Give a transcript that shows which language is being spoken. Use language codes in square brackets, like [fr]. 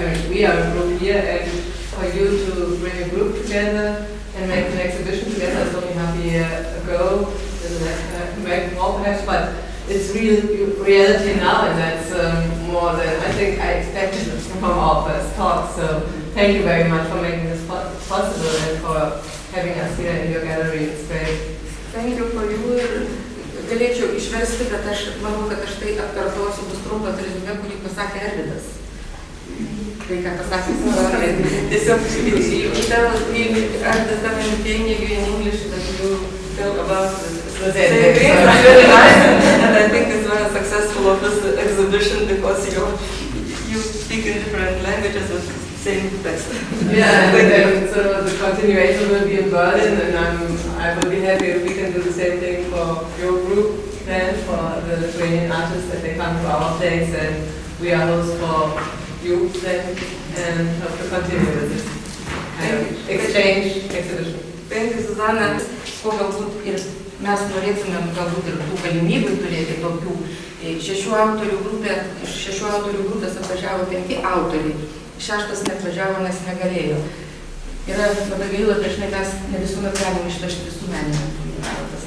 [en] I mean, we are a group here, and for you to bring a group together and make an exhibition together, it's only half a year ago, maybe more perhaps, but it's real reality now, and that's more than I think I expected from our first talk. So thank you very much for making this possible and for having us here in your gallery. It's great. Thank you for you. [lt] Galėčiau išversti, bet aš manau, kad aš tai atkartosiu, bus trumpas reziumė, kurį pasakė Arvydas. Tai ką pasakė Snorė. Tiesiog, Arvydas dar [en] saying you in English that you feel about the same thing. And I think it's very successful of this exhibition because you speak in different languages with the same text. Yeah, and so the continuation will be in Berlin, and I will be happy if we can do the same thing for your group then, for the Lithuanian artists, that they come to our place and we are hosts for you then, and hope to continue with this exchange exhibition. Thank you, Zuzana. [lt] Ko galbūt ir mes norėtumėm galbūt ir tų galimybių turėti tokių. Iš 6 autorių grupės atvažiavo 5 autoriai. 6 neatvažiavo, nes negalėjo. Yra labai gaila, dažnai mes ne visuomet galim išvežti visų menininkų į parodas.